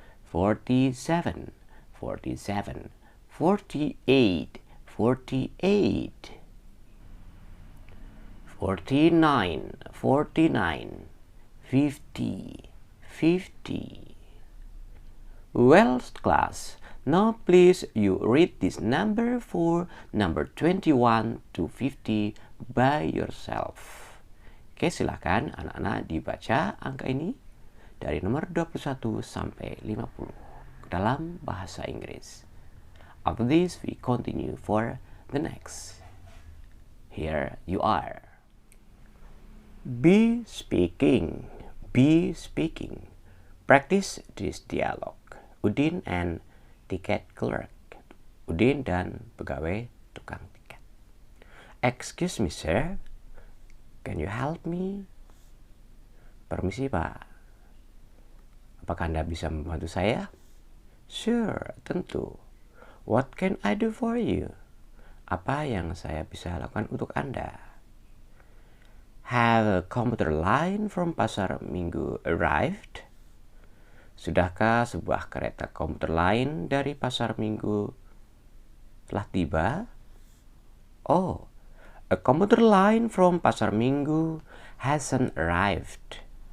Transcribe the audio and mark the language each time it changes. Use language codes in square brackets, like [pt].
[en] 47, 47, 48, 48, 49, 49, 50, 50. Well, class, now please you read this number for number 21 to 50 by yourself. [id] Oke, silakan anak-anak dibaca angka ini dari nomor 21 sampai 50 dalam bahasa Inggris. [en] After this, we continue for the next. Here you are. Be speaking. Be speaking. Practice this dialogue. Udin and ticket clerk. [id] Udin dan pegawai tukang tiket. [en] Excuse me, sir. Can you help me? [id] Permisi, Pak. Apakah Anda bisa membantu saya? [en] Sure, [id] tentu. [en] What can I do for you? [id] Apa yang saya bisa lakukan untuk Anda? [en] Have a commuter line from Pasar Minggu arrived? [id] Sudahkah sebuah kereta komuter lain dari Pasar Minggu telah tiba? [en] Oh, a commuter line from Pasar Minggu hasn't arrived.